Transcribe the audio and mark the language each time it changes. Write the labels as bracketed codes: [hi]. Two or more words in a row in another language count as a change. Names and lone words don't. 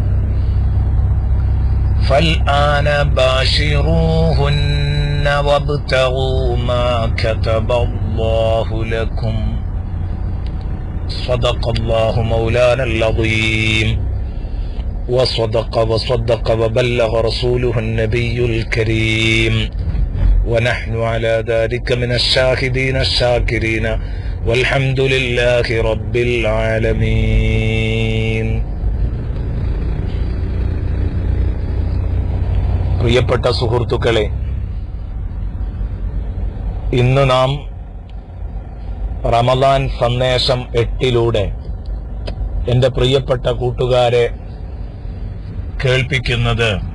[ar] فالآن باشروهن وابتغوا ما كتب الله لكم صدق الله مولانا العظيم وصدق وبلغ رسوله النبي الكريم ونحن على ذلك من الشاهدين الشاكرين والحمد لله رب العالمين. [ml] പ്രിയപ്പെട്ട സുഹൃത്തുക്കളെ, ഇന്ന് നാം റമളാൻ സന്ദേശം 8 എന്റെ പ്രിയപ്പെട്ട കൂട്ടുകാരെ കേൾപ്പിക്കുന്നത്